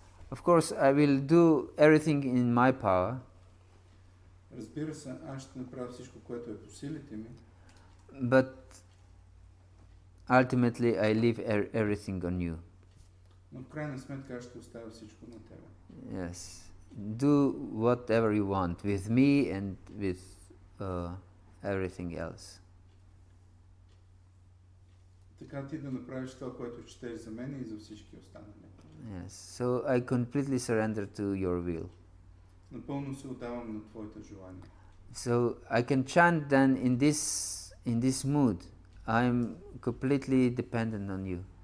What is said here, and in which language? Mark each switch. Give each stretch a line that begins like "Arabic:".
English: Of course, I will do everything in my power.
Bulgarian: Разбира се, аз ще направя всичко, което е по силите ми.
English: But ultimately, I leave everything on you.
Bulgarian: Но в крайна сметка аз ще оставя всичко на тебе.
English: Yes, do whatever you want with me and with everything else.
Bulgarian: Така ти да направиш това, което четеш за мен и за всички останали.
English: Yes, so I completely surrender to your will.
Bulgarian: Напълно се отдавам на твоите желания.
English: So I can chant then in this mood. I'm completely dependent on you.